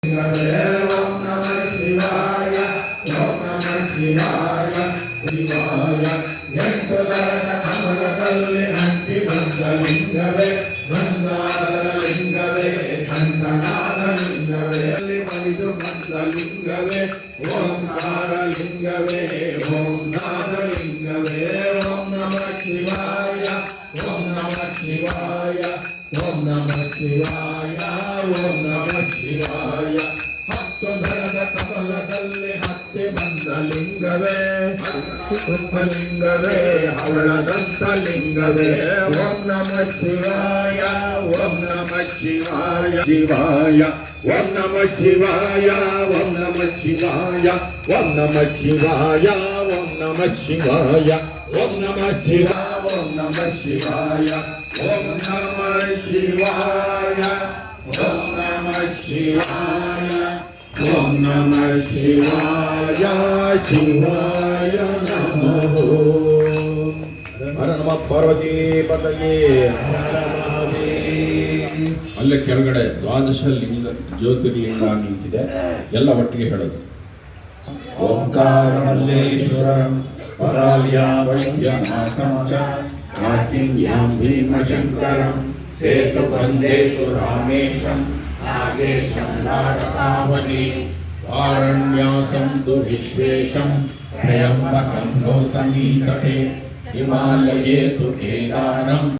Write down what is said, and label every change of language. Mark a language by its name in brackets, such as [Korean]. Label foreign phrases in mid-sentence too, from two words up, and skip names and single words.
[Sanskrit] ಓಂ ನಮಃ ಶಿವಾಯ ಓಂ ನಮಃ ಶಿವಾಯ ಶಿವಾಯ [Kannada] ಎಂಟು ದರದ ಕಮಲದಲ್ಲಿ ಅಂಟಿ ಬಂದ ಲಿಂಗವೇ ಬಂಗಾರದ ಲಿಂಗವೇ ಕಂಠನಾದ ಲಿಂಗವೇ ಅಲ್ಲಿ ಮನಿದು ಬಂದ ಲಿಂಗವೇ ಓಂಕಾರ ಲಿಂಗವೇ ಓಂ ನಾದ ಲಿಂಗವೇ [Sanskrit] ಓಂ ನಮಃ ಶಿವಾಯ ಓಂ ನಮಃ ಶಿವಾಯ ಓಂ ನಮಃ ಶಿವಾಯ ಓಂ ನಮಃ [Kannada] ಶಿವಾಯ ಹತ್ತು ದರದ ಕಮಲದಲ್ಲಿ ಹತ್ತಿ ಬಂದ ಲಿಂಗವೇ ಲಿಂಗವೇ ಹವಳದಂತ ಲಿಂಗವೇ [Sanskrit] ಓಂ ನಮಃ ಶಿವಾಯ ಓಂ ನಮಃ ಶಿವಾಯ ಶಿವಾಯ ಓಂ ನಮಃ ಶಿವಾಯ ಓಂ ನಮಃ ಶಿವಾಯ ಓಂ ನಮಃ ಶಿವಾಯ ಓಂ ನಮಃ ಶಿವಾಯ ಓಂ ನಮಃ ಶಿವಾಯ ಓಂ ನಮಃ ಶಿವಾಯ ಓಂ ನಮಃ ಶಿವಾಯ ಓಂ ನಮಃ ಶಿವಾಯ ಓಂ ನಮಃ ಶಿವಾಯ ಶಿವಾಯ ನಮಃ ಹರ ನಮಃ ಪಾರ್ವತಿ ಪತಯೇ [Kannada] ಅಲ್ಲೇ ಕೆಳಗಡೆ ದ್ವಾದಶ ಲಿಂಗ ಜ್ಯೋತಿರ್ಲಿಂಗ ನಿಂತಿದೆ, ಎಲ್ಲ ಒಟ್ಟಿಗೆ ಹೇಳೋದು. [Sanskrit] ಓಂಕಾರ ಮಲ್ಲೇಶ್ವರಂ ಪರಾಲ್ಯಾ ವೈದ್ಯನಾಥಂ ಚ ಕಾರ್ತಿಂಗ್ಯಾಂ ಭೀಮಶಂಕರಂ ಸೇತು ವಂದೇತು ರಾಮೇಶಂ ನಾಗೇಶಂ ಧಾರಕಾವನಿ ವಾರಣ್ಯಾಸಂ ತು ವಿಶ್ವೇಶಂ ತ್ರಯಂಬಕಂ ಗೌತಮೀ ತಟೆ ಹಿಮಾಲಯೇ ತು ಕೇದಾರಂ